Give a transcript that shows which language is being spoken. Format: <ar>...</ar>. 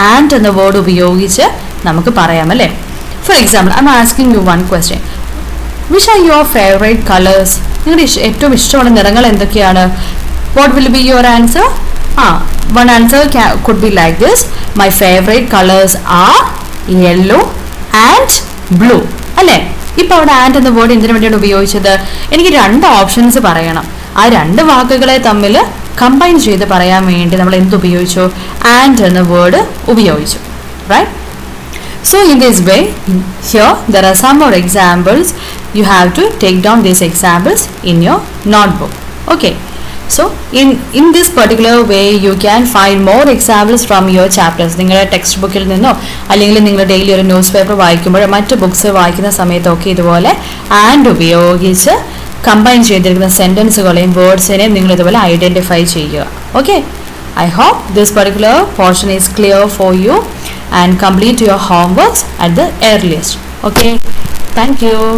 <ml>And എന്ന word ഉപയോഗിച്ച് നമുക്ക് പറയാം അല്ലേ?</ml> <en>For example, I am asking you 1 question. Which are your favourite colours?</en> <ml>നിങ്ങളുടെ ഏറ്റവും ഇഷ്ടമുള്ള നിറങ്ങൾ എന്തൊക്കെയാണ്?</ml> <en>What will be your answer? one answer could be like this: my favorite colors are yellow and blue. അല്ലേ?</en> <ml>ഇപ്പോൾ അവിടെ ആൻഡ് എന്ന word എന്തിനു വേണ്ടിയാണ് ഉപയോഗിച്ചത്? എനിക്ക് 2 ഓപ്ഷൻസ് പറയണം. ആ 2 വാക്കുകളെ തമ്മിൽ കമ്പൈൻ ചെയ്ത് പറയാൻ വേണ്ടി നമ്മൾ എന്ത് ഉപയോഗിച്ചു? ആൻഡ് എന്ന വേർഡ് ഉപയോഗിച്ചു. Right?</ml> <en>So in this way, here there are some more examples. You have to take down these examples in your notebook. Okay. So in this particular way you can find more examples from your chapters.</en> <ml>നിങ്ങളുടെ text ബുക്കിൽ നിന്നോ അല്ലെങ്കിൽ നിങ്ങൾ daily ഒരു news paper വായിക്കുമ്പോൾ മറ്റ് books വായിക്കുന്ന സമയത്തൊക്കെ ഇതുപോലെ ആൻഡ് ഉപയോഗിച്ച് കമ്പൈൻ ചെയ്തിരിക്കുന്ന സെൻറ്റൻസുകളെയും വേർഡ്സിനെയും നിങ്ങൾ ഇതുപോലെ ഐഡൻറ്റിഫൈ ചെയ്യുക. Okay.</ml> <en>I hope this particular portion is clear for you and complete your homeworks at the earliest. Okay. Thank you.</en>